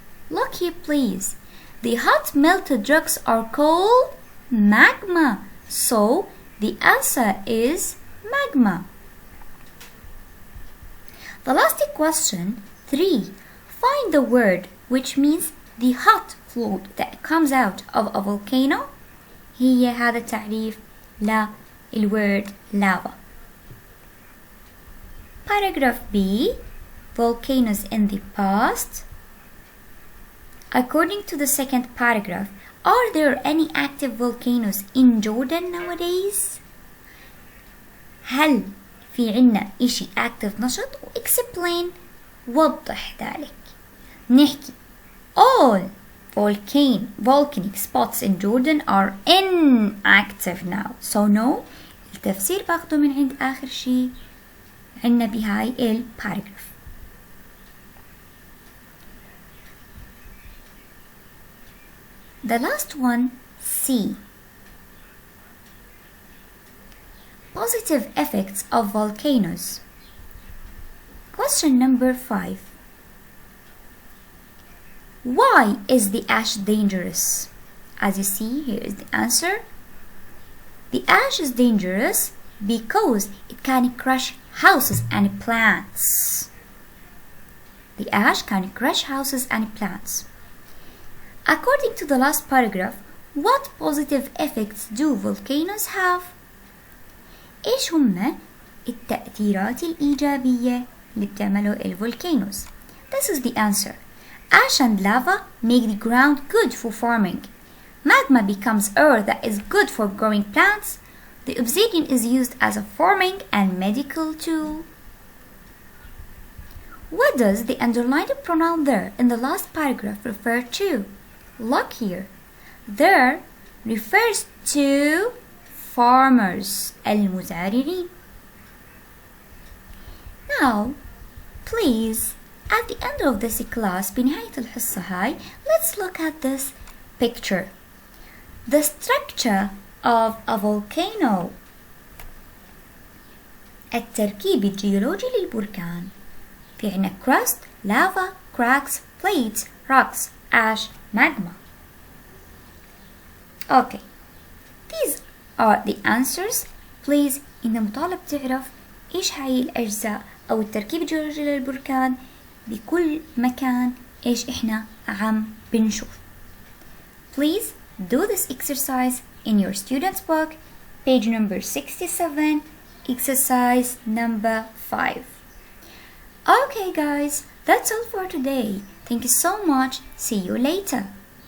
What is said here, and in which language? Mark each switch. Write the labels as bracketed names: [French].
[English] Look here, please. The hot melted rocks are called magma. So, the answer is magma. The last question, 3. Find the word which means the hot fluid that comes out of a volcano. [Arabic] هي هذا التعريف للword lava. [English] Paragraph B. Volcanoes in the past. According to the second paragraph, are there any active volcanoes in Jordan nowadays? [Arabic] هل في عنا إشي active نشط؟ explain وضح ذلك. [English] نحكي all volcanic spots in Jordan are inactive now. So no. [Arabic] التفسير باخده من عند آخر شي عنا بهاي الباراجراف. [English] The last one, C. Positive effects of volcanoes. Question number 5. Why is the ash dangerous? As you see, here is the answer. The ash is dangerous because it can crush houses and plants. The ash can crush houses and plants. According to the last paragraph, what positive effects do volcanoes have? [Arabic] إيش هم التأثيرات الإيجابية اللي بتعمله volcanoes? [English] This is the answer. Ash and lava make the ground good for farming. Magma becomes earth that is good for growing plants. The obsidian is used as a farming and medical tool. What does the underlined pronoun there in the last paragraph refer to? Look here. there refers to farmers المزارعين. Now please at the end of this class [Arabic] بنهاية الحصة هاي [English] let's look at this picture. The structure of a volcano. [Arabic] التركيب الجيولوجي للبركان. في عنا [English] crust, lava, cracks, plates, rocks, ash, magma. Okay, these are the answers. [Arabic] Please إنت مطالب تعرف إيش هاي الأجزاء أو التركيب الجيولوجي للبركان بكل مكان إيش إحنا عم بنشوف. [English] Please do this exercise in your student's book, page number 67, exercise number 5. Okay guys, that's all for today. Thank you so much. See you later.